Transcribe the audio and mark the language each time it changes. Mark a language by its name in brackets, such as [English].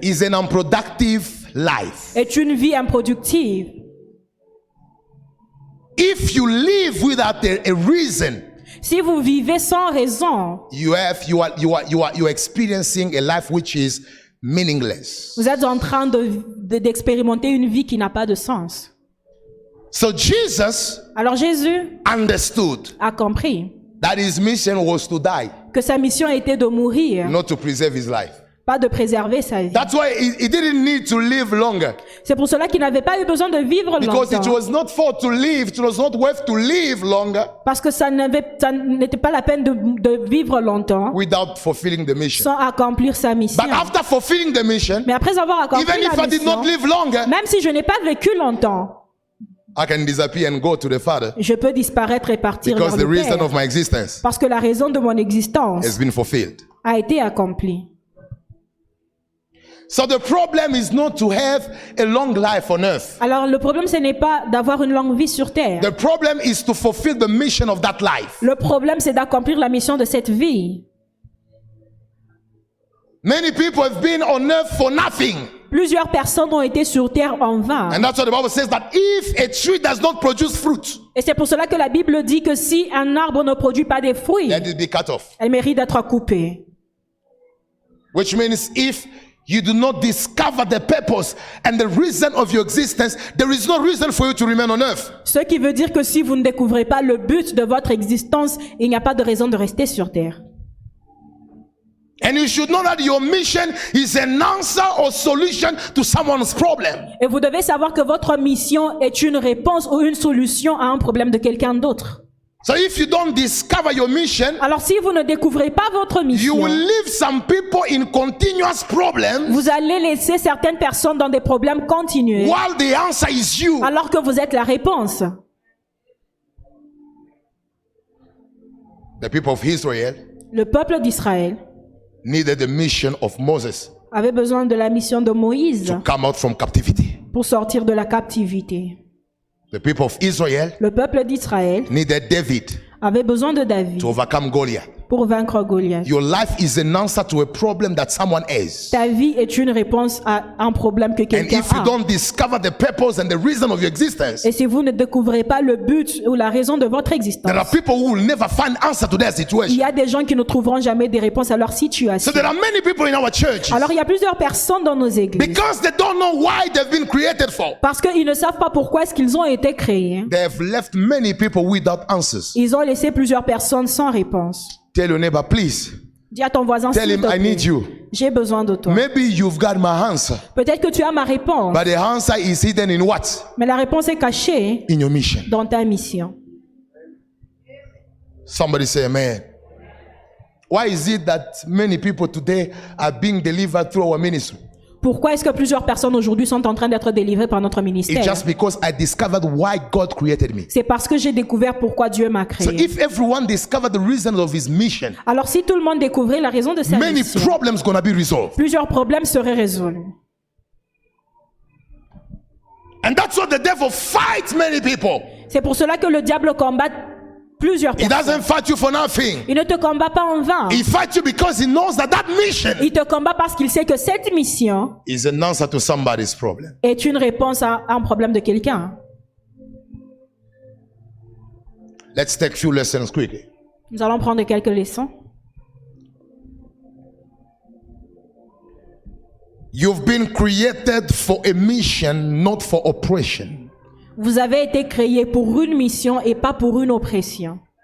[English] is an unproductive life. [French] est une vie improductive. [English] If you live without a reason, [French] Si vous vivez sans raison, [English] you are experiencing a life which is meaningless. [French] vous êtes en train d'expérimenter une vie qui n'a pas de sens. [English] So Jesus [French] Alors Jésus [English] understood [French] a compris [English] that his mission was to die, [French] que sa mission était de mourir, [English] not to preserve his life. [French] pas de préserver sa vie. [English] That's why he didn't need to live longer. [French] C'est pour cela qu'il n'avait pas eu besoin de vivre [English] Because it [French] longtemps. [English] was not for to live, it was not worth to live longer [French] Parce que ça n'était pas la peine de vivre longtemps [English] without fulfilling the mission. [French] sans accomplir sa mission. [English] But after fulfilling the mission, [French] Mais après avoir accompli [English] even if [French] la [English] I did not [French] mission, [English] live longer, [French] même si je n'ai pas vécu longtemps, [English] I can disappear and go to the Father [French] je peux disparaître et partir [English] because [French] vers [English] the [French] le [English] reason [French] Père. [English] of my existence [French] Parce que la raison de mon existence [English] has been fulfilled. [French] a été accomplie. [English] So the problem is not to have a long life on earth. [French] Alors le problème, ce n'est pas d'avoir une longue vie sur terre. [English] The problem is to fulfill the mission of that life. [French] Le problème, c'est d'accomplir la mission de cette vie. [English] Many people have been on earth for nothing. [French] Plusieurs personnes ont été sur terre en vain. [English] And that's what the Bible says, that if a tree does not produce fruit, [French] Et c'est pour cela que la Bible dit que si un arbre ne produit pas des fruits, [English] let it be cut off. [French] elle mérite d'être coupée. [English] Which means if you do not discover the purpose and the reason of your existence, there is no reason for you to remain on earth. [French] Ce qui veut dire que si vous ne découvrez pas le but de votre existence, il n'y a pas de raison de rester sur terre. [English] And you should know that your mission is an answer or solution to someone's problem. [French] Et vous devez savoir que votre mission est une réponse ou une solution à un problème de quelqu'un d'autre. [English] So if you don't discover your mission, [French] Alors si vous ne découvrez pas votre [English] you [French] mission, [English] will leave some people in continuous problems [French] vous allez laisser certaines personnes dans des problèmes continuels, [English] while the answer is you. [French] alors que vous êtes la réponse. [English] The people of Israel [French] Le peuple d'Israël [English] needed the mission of Moses [French] avait besoin de la mission de Moïse [English] to come out from captivity. [French] pour sortir de la captivité. [English] The people of Israel [French] Le peuple d'Israël [English] needed David [French] avait besoin de David [English] to overcome Goliath. [French] pour vaincre Goliath. [English] Your life is an answer to a problem that someone has. [French] Ta vie est une réponse à un problème que [English] And [French] quelqu'un [English] if you [French] a. [English] don't discover the purpose and the reason of your existence, [French] Et si vous ne découvrez pas le but ou la raison de votre existence, [English] there are people who will never find answer to their [French] il [English] situation. [French] y a des gens qui ne trouveront jamais des réponses à leur [English] So [French] situation. [English] there are many people in our churches [French] Alors il y a plusieurs personnes dans nos églises [English] because they don't know why they've been created for. [French] parce qu'ils ne savent pas pourquoi est-ce qu'ils ont été créés. [English] They have left many people without answers. [French] Ils ont laissé plusieurs personnes sans réponse. [English] Tell your neighbor, please. [French] Dis à ton voisin, [English] Tell [French] s'il [English] him, [French] te [English] I need [French] plaît, [English] you. [French] j'ai besoin de toi. [English] Maybe you've got my answer, [French] Peut-être que tu as ma réponse, [English] but the answer is hidden in what? [French] mais la réponse est cachée [English] In your mission. [French] dans ta mission. [English] Somebody say amen. Why is it that many people today are being delivered through our ministry? [French] Pourquoi est-ce que plusieurs personnes aujourd'hui sont en train d'être délivrées par notre [English] It's [French] ministère? [English] just because I discovered why God created me. [French] C'est parce que j'ai découvert pourquoi Dieu m'a [English] So [French] créé. [English] if everyone discovered the reason of his mission, [French] Alors si tout le monde découvrait la raison de sa [English] many [French] mission, [English] problems gonna be resolved. [French] plusieurs problèmes seraient résolus. [English] And that's what the devil fights many people. [French] C'est pour cela que le diable combat plusieurs [English] He [French] personnes. [English] doesn't fight you for nothing. [French] Il ne te combat pas en vain. [English] He fights you because he knows that that mission [French] Il te combat parce qu'il sait que cette mission [English] is an answer to somebody's problem. [French] est une réponse à un problème de quelqu'un. [English] Let's take few lessons quickly. [French] Nous allons prendre quelques leçons. [English] You've been created for a mission, not for oppression. [French] Vous avez été créés pour une mission et pas pour une oppression.